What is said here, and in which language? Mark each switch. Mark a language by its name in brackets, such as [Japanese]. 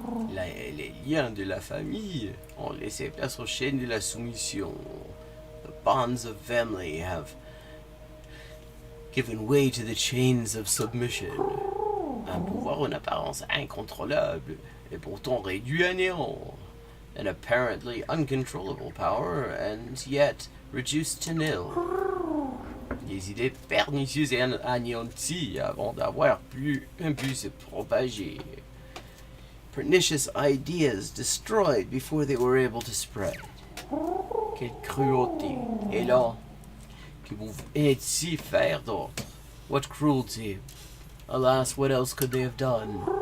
[French] Les liens de la famille ont laissé place aux chaînes de la soumission. [English] The bonds of family have given way to the chains of submission. [French] Un pouvoir en apparence incontrôlable est pourtant réduit à néant. [English] An apparently uncontrollable power and yet reduced to nil. [French] Les idées pernicieuses et anéanties avant d'avoir pu se propager. [English] Pernicious ideas destroyed before they were able to spread. [French] Quelle cruauté! Et là, que pouvait-il faire d'autre? [English] What cruelty? Alas, what else could they have done?